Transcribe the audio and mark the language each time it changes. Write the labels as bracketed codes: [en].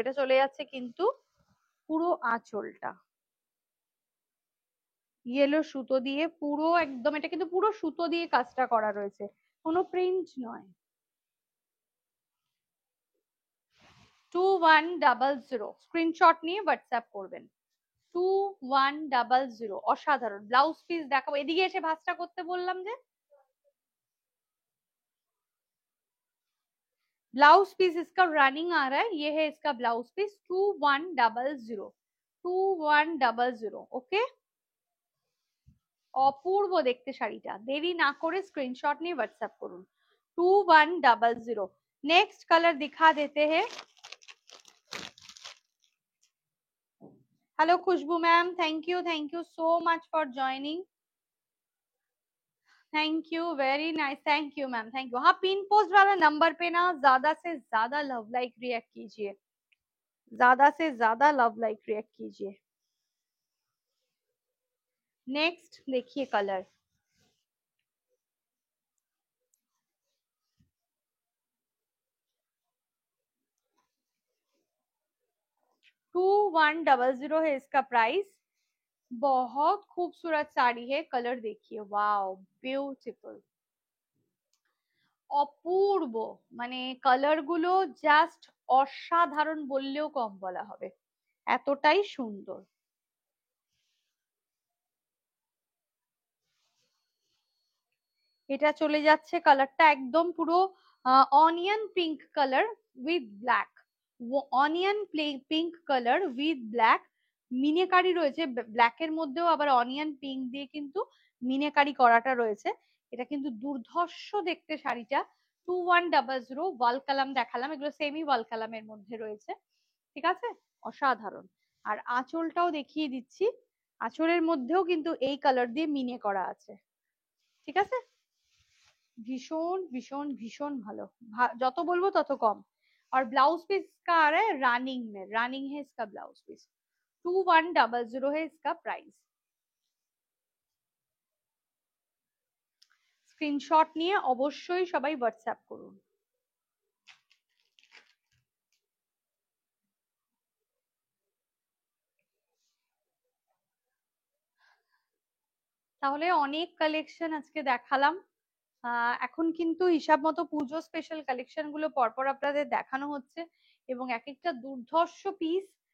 [bn] এটা চলে যাচ্ছে কিন্তু পুরো আঁচলটা ইয়েলো সুতো দিয়ে, পুরো একদম, এটা কিন্তু পুরো সুতো দিয়ে কাজটা করা রয়েছে, কোনো প্রিন্ট নয়। 2100, স্ক্রিনশট নিয়ে হোয়াটসঅ্যাপ করবেন। 2100, অসাধারণ। ব্লাউজ পিস দেখাবো, এদিকে এসে ভাঁজটা করতে বললাম যে। [hi] ब्लाउज पीस इसका रनिंग आ रहा है, ये है इसका ब्लाउज पीस 2100, 2100, ওকে। [bn] অপূর্ব দেখতে শাড়িটা, দেরি না করে স্ক্রিনশট নিয়ে হোয়াটসঅ্যাপ করুন। 2100। [hi] नेक्स्ट कलर दिखा देते हैं। Hello Khushboo ma'am, thank you so much for joining, thank you, very nice, thank you ma'am, thank you. हाँ, पिन पोस्ट वाला नंबर पे ना ज्यादा से ज्यादा लव लाइक रिएक्ट कीजिए, ज्यादा से ज्यादा लव लाइक रिएक्ट कीजिए। नेक्स्ट देखिए कलर, टू 2100 है इसका प्राइस। बहुत खूबसूरत साड़ी है, कलर देखिए, वाओ ब्यूटीफुल, [bn] অপূর্ব, মানে কালার গুলো জাস্ট অসাধারণ বললেও কম বলা হবে, এতটাই সুন্দর। এটা চলে যাচ্ছে কালারটা একদম পুরো onion pink colour with black, onion pink colour with black, meenakari রয়েছে ব্ল্যাক এর মধ্যেও, আবার অনিয়ন পিঙ্ক দিয়ে কিন্তু মিনেকারি করাটা রয়েছে। এটা কিন্তু দুর্ধর্ষ দেখতে শাড়িটা। 2100 ওয়াল কালাম দেখালাম, এগুলো সেমি ওয়াল কালামের মধ্যে রয়েছে, ঠিক আছে, অসাধারণ। আর আঁচলটাও দেখিয়ে দিচ্ছি, আঁচলের মধ্যেও কিন্তু এই কালার দিয়ে মিনে করা আছে, ঠিক আছে। ভীষণ ভীষণ ভীষণ ভালো, যত বলবো তত কম। [hi] और ब्लाउज पीस का आ रहा है रनिंग में, रनिंग है इसका ब्लाउज पीस, 2100 है इसका प्राइस। [bn] স্ক্রিনশট নিয়ে অবশ্যই সবাই হোয়াটসঅ্যাপ করুন। তাহলে অনেক কালেকশন আজকে দেখালাম। এখন কিন্তু হিসাব মতো পুজো স্পেশাল কালেকশন গুলো পরপর আপনাদের দেখানো হচ্ছে, এবং এক একটা দুর্ধর্ষ পিস।